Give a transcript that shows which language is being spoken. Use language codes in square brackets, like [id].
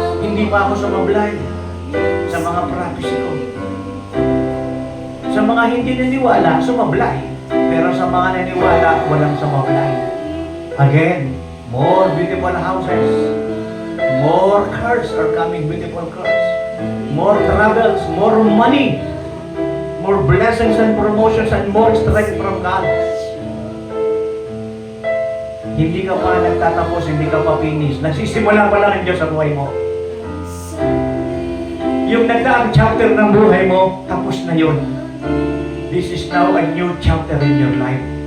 [tl] Hindi pa ako sumablay sa mga prophecy ko. Sa mga hindi naniwala, sumablay. Pero sa mga naniwala, walang sumablay. [en] Again, more beautiful houses. More cars are coming, beautiful cars. More travels, more money. More blessings and promotions and more strength from God. [tl] Hindi ka pa nagtatapos, hindi ka pa finish. Nagsisimula pa lang ang Diyos sa buhay mo. Yung nagdaang chapter ng buhay mo, tapos na yun. [en] This is now a new chapter in your life.